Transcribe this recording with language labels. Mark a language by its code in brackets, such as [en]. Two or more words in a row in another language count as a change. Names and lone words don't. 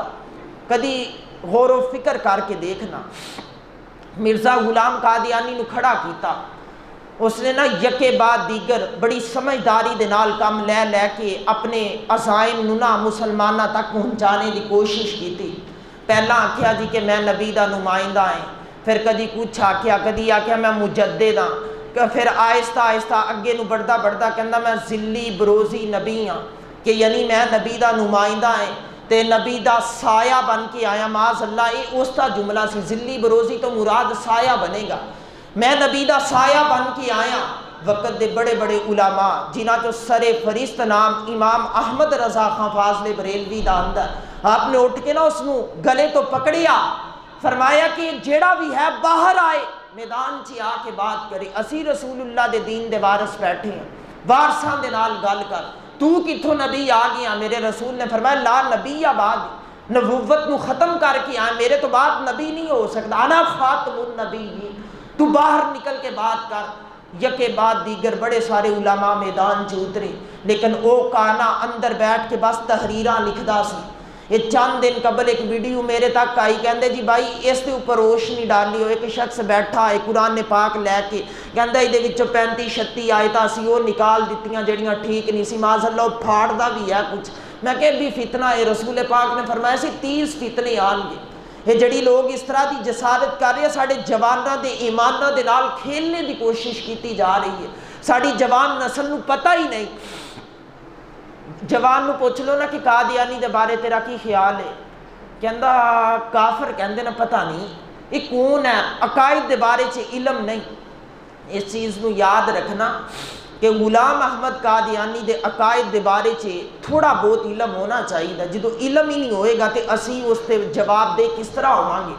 [pa] کدی غور و فکر کر کے دیکھنا، مرزا غلام قادیانی نو کھڑا کیتا، اس نے نا یکے بعد دیگر بڑی سمجھداری دے نال کام لے لے کے اپنے عزائم نو نا مسلمانہ تک پہنچانے دی کوشش کی تھی۔ پہلا آکھیا جی کہ میں نبی دا نمائندہ ہیں، پھر کدی کچھ آکھیا، کدی آکھیا میں مجدد ہاں، پھر آہستہ آہستہ اگے نو بڑھدا بڑھدا کہندا میں ذلی بروزی نبی ہاں، کہ یعنی میں نبی دا نمائندہ ہیں تے نبی دا سایہ بن کے آیا۔ معاذ اللہ یہ اس کا جملہ سی، ذلی بروزی تو مراد سایہ بنے گا، میں نبی دا سایہ بن کے آیا۔ وقت دے بڑے بڑے علماء جنہاں چو سر فہرست نام امام احمد رضا خان فاضل بریلوی دا اندر، آپ نے اٹھ کے نا اس نو گلے تو پکڑیا، فرمایا کہ جیڑا بھی ہے باہر آئے میدان چی آ کے بات کرے، اسی رسول اللہ دے دین دے وارث بیٹھے ہیں، وارثاں دے نال گل کر، تو کتھوں نبی آ گیا؟ میرے رسول نے فرمایا [ar] لا نبی آباد، [pa] نبوت نو ختم کر کے آئے، میرے تو بعد نبی نہیں ہو سکتا، [ar] انا خاتم النبی، [pa] تو باہر نکل کے بات کر۔ یکے بعد دیگر بڑے سارے علماء میدان چ اترے، لیکن او کانا اندر بیٹھ کے بس تحریراں لکھدا سی۔ یہ چند دن قبل ایک ویڈیو میرے تک آئی، کہندے جی بھائی اس دے اوپر روشنی ڈالی ہو، ایک شخص بیٹھا ہے قرآن پاک لے کے، کہندا یہ دے وچوں 35-36 آیتاں سی وہ نکال دتیاں جڑیاں ٹھیک نہیں سی، معاذ اللہ پھاڑدا بھی ہے کچھ۔ میں کہ بھی فتنہ ہے، رسول پاک نے فرمایا سی 30 فتنے آن گے۔ یہ جڑی لوگ اس طرح دی جسارت کر رہے ہیں، ساڑھے جواناں دے ایماناں دے نال کھیلنے دی کوشش کیتی جا رہی ہے، ساڑھی جوان نسل نو پتہ ہی نہیں۔ جوان نو پوچھ لو نا کہ قادیانی دے بارے تیرا کی خیال ہے، کہندا کافر کہندے نا پتہ نہیں یہ کون ہے، عقائد دے بارے چ علم نہیں۔ اس چیز نو یاد رکھنا کہ غلام احمد قادیانی دے عقائد دے بارے چ تھوڑا بہت علم ہونا چاہیے، جدو علم ہی نہیں ہوئے گا تے اسی اس تے جواب دے کس طرح ہوواں گے۔